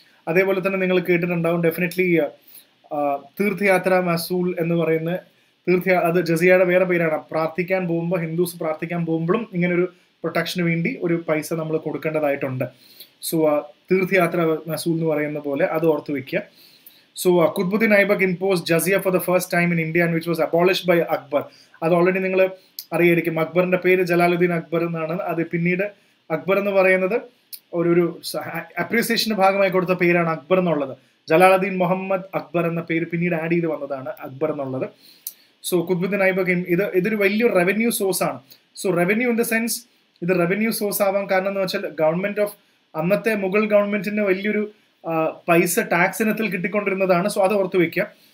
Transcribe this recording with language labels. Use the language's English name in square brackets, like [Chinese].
[Malayalam] അതേപോലെ തന്നെ നിങ്ങൾ കേട്ടിട്ടുണ്ടാവും ഡെഫിനറ്റ്ലി തീർത്ഥയാത്ര മസൂൽ എന്ന് പറയുന്ന അത് ജസിയയുടെ വേറെ പേരാണ്. പ്രാർത്ഥിക്കാൻ പോകുമ്പോൾ, ഹിന്ദുസ് പ്രാർത്ഥിക്കാൻ പോകുമ്പോഴും ഇങ്ങനൊരു പ്രൊട്ടക്ഷന് വേണ്ടി ഒരു പൈസ നമ്മൾ കൊടുക്കേണ്ടതായിട്ടുണ്ട്. സോ തീർത്ഥയാത്ര മസൂൽ എന്ന് പറയുന്ന പോലെ അത് ഓർത്ത് വെക്കുക. [English] So Qutbuddin Aibak imposed jizya for the first time in India, and which was abolished by Akbar. [Malayalam] അത് ഓൾറെഡി നിങ്ങൾ അറിയായിരിക്കും. അക്ബറിന്റെ പേര് ജലാലുദ്ദീൻ അക്ബർ എന്നാണ്. അത് പിന്നീട് അക്ബർ എന്ന് പറയുന്നത് ഒരു അപ്രീസിയേഷന്റെ ഭാഗമായി കൊടുത്ത പേരാണ് അക്ബർ എന്നുള്ളത്. ജലാലുദ്ദീൻ മുഹമ്മദ് അക്ബർ എന്ന പേര് പിന്നീട് ആഡ് ചെയ്ത് വന്നതാണ് അക്ബർ എന്നുള്ളത്. സോ ഖുത്ബുദ്ദീൻ ഐബക് ഇതൊരു വലിയൊരു റവന്യൂ സോഴ്സ് ആണ്. So [English] revenue in the sense [Malayalam] ഇത് റവന്യൂ സോഴ്സ് ആവാൻ കാരണം എന്ന് വെച്ചാൽ ഗവൺമെന്റ് ഓഫ് അന്നത്തെ മുഗൾ ഗവൺമെന്റിന് വലിയൊരു പൈസ ടാക്സ് ഇനത്തിൽ കിട്ടിക്കൊണ്ടിരുന്നതാണ്. സോ അത് ഓർത്ത് വെക്കുക.